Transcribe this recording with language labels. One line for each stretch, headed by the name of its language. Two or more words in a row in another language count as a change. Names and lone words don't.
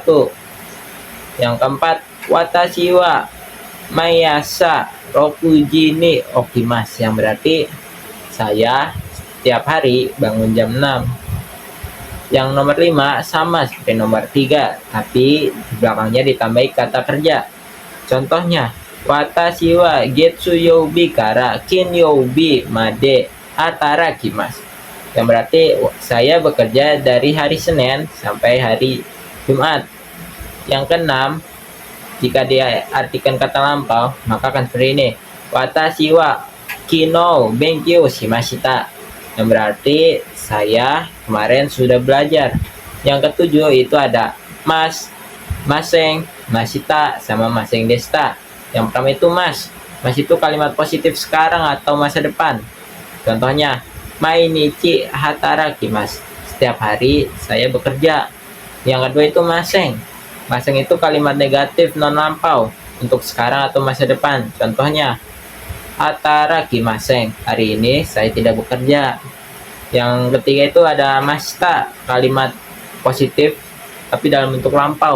Indonesian: Yang keempat,
Japanese: 私は毎朝六時に起きます,
Indonesian: yang berarti saya setiap hari bangun jam 6. Yang nomor 5 sama seperti nomor 3, tapi di belakangnya ditambahi kata kerja. Contohnya,
Japanese: 私は月曜日から金曜日まで働きます,
Indonesian: yang berarti saya bekerja dari hari Senin sampai hari Jumat. Yang keenam, jika diartikan kata lampau, maka akan seperti ini.
Japanese: 私は昨日勉強しました,
Indonesian: yang berarti saya kemarin sudah belajar. Yang ketujuh itu ada mas, maseng, masita, sama
Japanese: ませんでした.
Indonesian: Yang pertama itu mas. Mas itu kalimat positif sekarang atau masa depan.
Japanese: Contohnya 毎日働きます,
Indonesian: setiap hari saya bekerja. Yang kedua itu maseng. Maseng itu kalimat negatif non lampau untuk sekarang atau masa depan. Contohnya hatarakimaseng, hari ini saya tidak bekerja. Yang ketiga itu ada mashita, kalimat positif tapi dalam bentuk lampau.